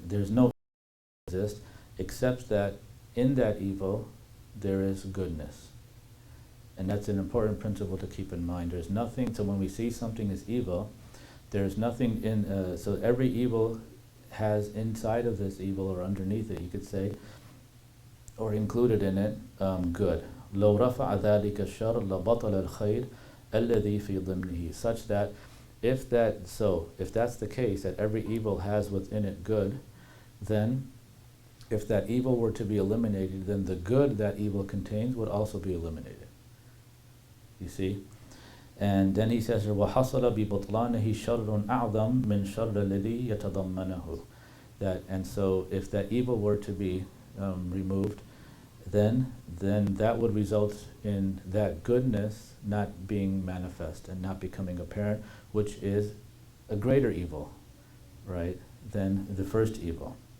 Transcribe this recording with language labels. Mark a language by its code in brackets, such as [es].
[en] There's no exist except that in that evil there is goodness. And that's an important principle to keep in mind. There's nothing, so when we see something as evil, there's nothing in, so every evil has inside of this evil, or underneath it, you could say, or included in it, good. [ar] لو رفع ذلك الشر لبطل الخير الذي في ضمنه. [en] Such that if that's the case, that every evil has within it good, then if that evil were to be eliminated, then the good that evil contains would also be eliminated. You see? And then he says, [ar] وَحَصَلَ بِبُطْلَانِهِ شَرٌ أَعْظَمْ مِنْ شَرِّ الَّذِي يَتَضَمَّنَهُ. [en] That, and so if that evil were to be removed, then that would result in that goodness not being manifest and not becoming apparent, which is a greater evil, right, than the first evil.